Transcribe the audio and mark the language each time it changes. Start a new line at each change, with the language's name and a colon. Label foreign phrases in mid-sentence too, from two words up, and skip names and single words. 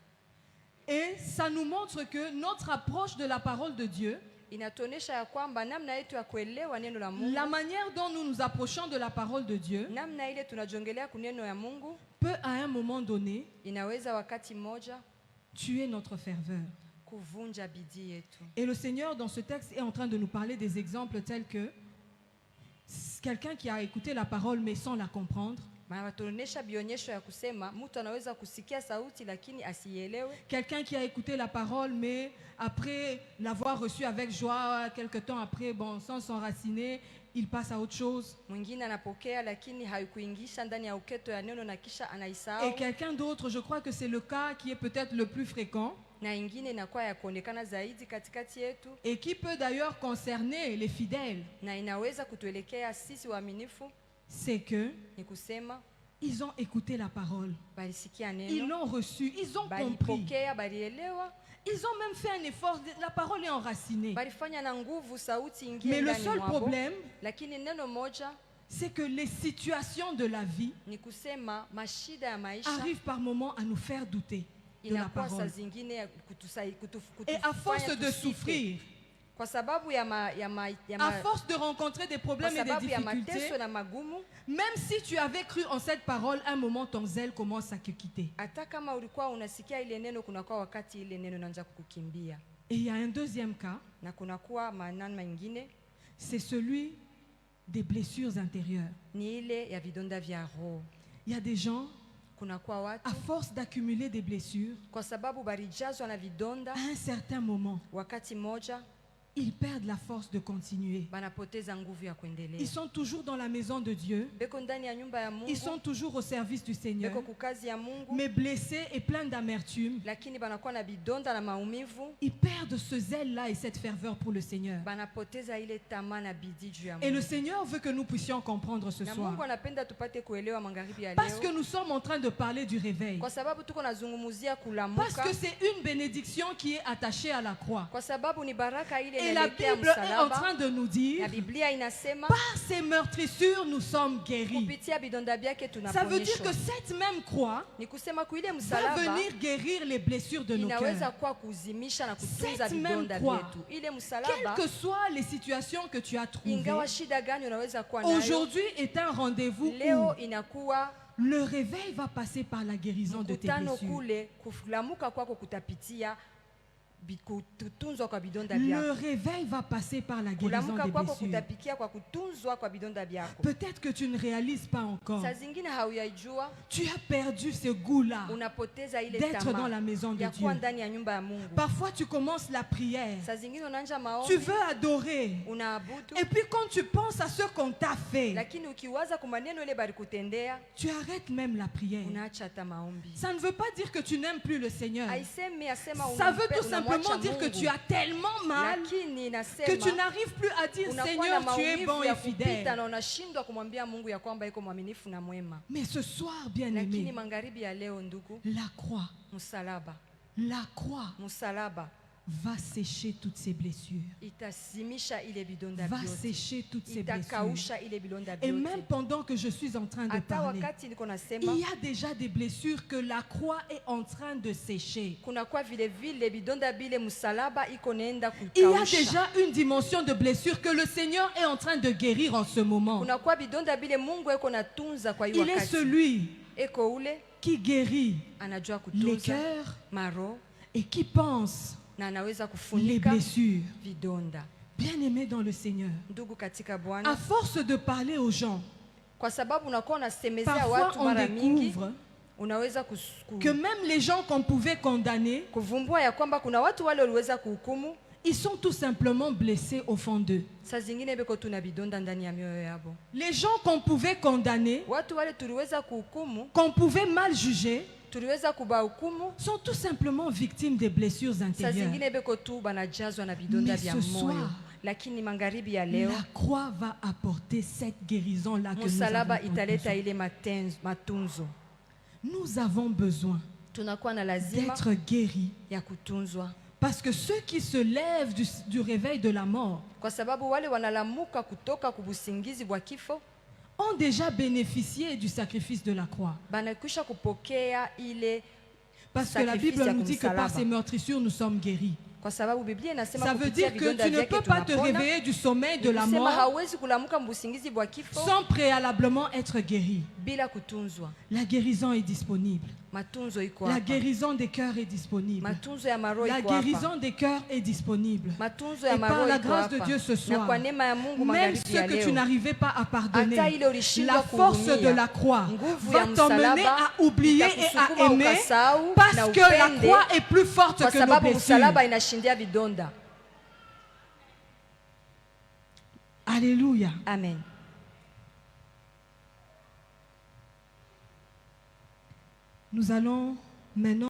French: Et ça nous montre que notre approche de la parole de Dieu,
Swahili: Inatuonesha ya kwamba namna yetu ya kuelewa neno la Mungu,
French: la manière dont nous nous approchons de la parole de Dieu,
Swahili: namna ile tunajongelea kuneno ya Mungu,
French: peut à un moment donné
Swahili: inaweza wakati mmoja
French: tuer notre ferveur.
Swahili: kuvunja bidii yetu.
French: Et le Seigneur, dans ce texte, est en train de nous parler des exemples tels que quelqu'un qui a écouté la parole mais sans la comprendre,
Swahili: Wanatuonesha bionyesho ya kusema mtu anaweza kusikia sauti lakini asielewe.
French: quelqu'un qui a écouté la parole mais après l'avoir reçue avec joie, quelque temps après, bon, sans s'enraciner, il passe à autre chose.
Swahili: Mwingine anapokea lakini haikuingisha ndani ya uketo ya neno na kisha
French: Et
Swahili: anaisahau.
French: quelqu'un d'autre, je crois que c'est le cas qui est peut-être le plus fréquent
Swahili: Na ingine inakuwa ya kuonekana zaidi katikati yetu,
French: et qui peut d'ailleurs concerner les fidèles,
Swahili: na inaweza kutuelekea sisi waaminifu.
French: c'est que
Swahili: Ni kusema
French: ils ont écouté la parole,
Swahili: balisikia
French: ils
Swahili: neno,
French: l'ont reçue, ils ont compris,
Swahili: balipokea, balielewa,
French: ils ont même fait un effort, la parole est enracinée.
Swahili: balifanya na nguvu sauti ingie
French: Mais le
Swahili: ndani
French: seul
Swahili: mwabo.
French: problème,
Swahili: Lakini neno moja
French: c'est que les situations de la vie
Swahili: ni kusema mashida ya maisha
French: arrivent par moments à nous faire douter de la
Swahili: inakuwa saa
French: parole.
Swahili: zingine ya
French: Et à force
Swahili: kutufanya
French: de
Swahili: tusite.
French: souffrir,
Swahili: Kwa sababu
French: à force de rencontrer des
Swahili: kwa
French: problèmes et des
Swahili: sababu ya
French: difficultés,
Swahili: mateso na magumu,
French: même si tu avais cru en cette parole, un moment ton zèle commence à te quitter.
Swahili: hata kama ulikuwa unasikia ile neno, kunakuwa wakati ile neno inaanza kukukimbia,
French: Et il y a un deuxième cas,
Swahili: na kunakuwa maneno mengine
French: c'est celui des blessures intérieures.
Swahili: ni ile ya vidonda vya roho.
French: Il y a des gens,
Swahili: Kunakuwa watu
French: à force d'accumuler des blessures,
Swahili: kwa sababu balijazwa na vidonda,
French: à un certain moment,
Swahili: wakati moja
French: ils perdent la force de continuer.
Swahili: banapoteza nguvu ya kuendelea.
French: Ils sont toujours dans la maison de Dieu,
Swahili: Beko ndani ya nyumba ya Mungu,
French: ils sont toujours au service du Seigneur,
Swahili: beko kukazi ya Mungu,
French: mais blessés et pleins d'amertume.
Swahili: lakini banakuwa na vidonda na maumivu,
French: Ils perdent ce zèle-là et cette ferveur pour le Seigneur.
Swahili: banapoteza ile tamaa na bidii juu ya
French: Et le
Swahili: Mungu.
French: Seigneur veut que nous puissions comprendre ce
Swahili: Na
French: soir.
Swahili: Mungu anapenda tupate kuelewa magharibi ya
French: Parce que
Swahili: leo,
French: nous sommes en train de parler du réveil.
Swahili: kwa sababu tuko nazungumzia
French: Parce
Swahili: kulamuka,
French: que c'est une bénédiction qui est attachée à la croix.
Swahili: kwa sababu ni baraka ile
French: Et la
Swahili: inaelekea
French: Bible est en
Swahili: msalaba.
French: train de nous dire,
Swahili: Na Biblia inasema
French: par ces meurtrissures, nous sommes guéris.
Swahili: kupitia vidonda vyake
French: Ça veut dire que
Swahili: tunaponyeshwa.
French: cette même croix
Swahili: Ni kusema kuile
French: va
Swahili: msalaba
French: venir guérir les blessures de nos
Swahili: inaweza
French: cœurs.
Swahili: kuwa kuzimisha na kutunza
French: Cette même
Swahili: vidonda
French: croix,
Swahili: vyetu. Ile
French: Quelles
Swahili: msalaba,
French: que soient les situations que tu as trouvées,
Swahili: ingawa shida gani unaweza kuwa nayo,
French: aujourd'hui est un rendez-vous
Swahili: leo
French: où
Swahili: inakuwa
French: le réveil va passer par la guérison de tes
Swahili: mkutano
French: blessures.
Swahili: kule, kulamuka kwako kutapitia kutunzwa kwa vidonda
French: Le
Swahili: vyako.
French: réveil va passer par la guérison
Swahili: Kulamuka
French: des
Swahili: kwako
French: blessures.
Swahili: kutapitia kwa kutunzwa kwa vidonda vyako.
French: Peut-être que tu ne réalises pas encore.
Swahili: Saa zingine hauyaijua,
French: Tu as perdu ce goût-là
Swahili: unapoteza ile
French: d'être dans
Swahili: tamaa
French: la maison de
Swahili: ya kuwa
French: Dieu.
Swahili: ndani ya nyumba ya Mungu.
French: Parfois, tu commences la prière.
Swahili: Saa zingine unaanja
French: Tu
Swahili: maombi,
French: veux adorer.
Swahili: unaabudu,
French: Et puis quand tu penses à ce qu'on t'a fait,
Swahili: lakini ukiwaza kwa maneno ile balikutendea,
French: tu arrêtes même la prière.
Swahili: unaacha hata maombi.
French: Ça ne veut pas dire que tu n'aimes plus le Seigneur.
Swahili: Haisemi asema
French: Ça veut tout
Swahili: unamwacha
French: simplement dire que
Swahili: Mungu.
French: tu as tellement mal
Swahili: Lakini
French: que tu
Swahili: inasema
French: n'arrives plus à dire
Swahili: unakuwa na
French: Seigneur, tu es bon
Swahili: maumivu
French: et
Swahili: ya kupita
French: fidèle.
Swahili: na unashindwa kumwambia Mungu ya kwamba iko mwaminifu na mwema.
French: Mais ce soir,
Swahili: Lakini
French: bien-aimé,
Swahili: magharibi ya leo, ndugu,
French: la croix
Swahili: msalaba
French: va sécher toutes ces blessures.
Swahili: itazimisha ile vidonda
French: Va
Swahili: vyote,
French: sécher toutes ces blessures.
Swahili: itakausha ile vidonda
French: Et même
Swahili: vyote.
French: pendant que je suis en train de
Swahili: Hata
French: parler,
Swahili: wakati niko
French: il
Swahili: nasema,
French: y a déjà des blessures que la croix est en train de sécher.
Swahili: kunakuwa vile vile vidonda bile msalaba iko naenda
French: Il y a
Swahili: kukausha.
French: déjà une dimension de blessure que le Seigneur est en train de guérir en ce moment.
Swahili: Kunakuwa vidonda bile Mungu iko natunza kwa hiyo
French: Il est
Swahili: wakati.
French: celui
Swahili: Eko ule
French: qui guérit
Swahili: anajua
French: les
Swahili: kutunza
French: cœurs
Swahili: maro
French: et qui pense
Swahili: na anaweza
French: les
Swahili: kufunika
French: blessures.
Swahili: vidonda.
French: Bien-aimé dans le Seigneur,
Swahili: Ndugu katika
French: à
Swahili: Bwana,
French: force de parler aux gens,
Swahili: kwa sababu unakuwa unasemezea
French: parfois
Swahili: watu
French: on
Swahili: mara mingi,
French: découvre
Swahili: unaweza
French: que même les gens qu'on pouvait condamner,
Swahili: kuvumbua ya kwamba kuna watu wale waliweza kuhukumu,
French: ils sont tout simplement blessés au fond d'eux.
Swahili: saa zingine beko tuna vidonda ndani ya mioyo yabo.
French: Les gens qu'on pouvait condamner,
Swahili: Watu wale tuliweza kuhukumu,
French: qu'on pouvait mal juger,
Swahili: tuliweza kubahukumu,
French: sont tout simplement victimes des blessures
Swahili: saa
French: intérieures.
Swahili: zingine beko tu banajazwa na vidonda
French: Mais
Swahili: vya
French: ce
Swahili: moyo.
French: soir,
Swahili: Lakini magharibi ya leo,
French: la croix va apporter cette guérison-là que nous avons
Swahili: msalaba
French: besoin.
Swahili: italeta ile matunzo.
French: Nous avons besoin
Swahili: Tunakuwa na lazima
French: d'être guéris.
Swahili: ya kutunzwa,
French: Parce que ceux qui se lèvent du réveil de la mort
Swahili: kwa sababu wale wanalamuka kutoka kubusingizi bwa kifo
French: ont déjà bénéficié du sacrifice de la croix.
Swahili: banakwisha kupokea ile
French: Parce que la
Swahili: sacrifice
French: Bible
Swahili: ya
French: nous dit que par
Swahili: kumsalaba.
French: ces meurtrissures, nous sommes guéris.
Swahili: Kwa sababu Biblia inasema
French: Ça veut
Swahili: kupitia
French: dire que
Swahili: vidonda
French: tu ne
Swahili: vyake
French: peux pas te
Swahili: tunapona.
French: réveiller du sommeil de la
Swahili: Nikusema
French: mort
Swahili: hauwezi kulamuka mbusingizi bwa kifo
French: sans préalablement être guéri.
Swahili: bila kutunzwa.
French: La guérison est disponible.
Swahili: Matunzo iko
French: La
Swahili: hapa.
French: guérison des cœurs est disponible.
Swahili: Matunzo ya maroho
French: La
Swahili: iko hapa.
French: guérison des cœurs est disponible.
Swahili: Matunzo ya
French: Et par
Swahili: maroho
French: la
Swahili: iko
French: grâce de
Swahili: hapa.
French: Dieu ce
Swahili: Na
French: soir,
Swahili: kwa neema ya Mungu
French: même
Swahili: magharibi ya
French: ce que tu
Swahili: leo,
French: n'arrivais pas à pardonner,
Swahili: hata ile ulishindwa
French: la force
Swahili: kuhurumia,
French: de la croix
Swahili: nguvu
French: va
Swahili: ya
French: t'emmener
Swahili: msalaba
French: à oublier et à
Swahili: itakusukuma
French: aimer
Swahili: ukasahau
French: parce
Swahili: na
French: que la
Swahili: upende,
French: croix est plus forte
Swahili: kwa
French: que nos
Swahili: sababu
French: blessures.
Swahili: msalaba inashindia vidonda.
French: Alléluia.
Swahili: Amen.
French: Nous allons maintenant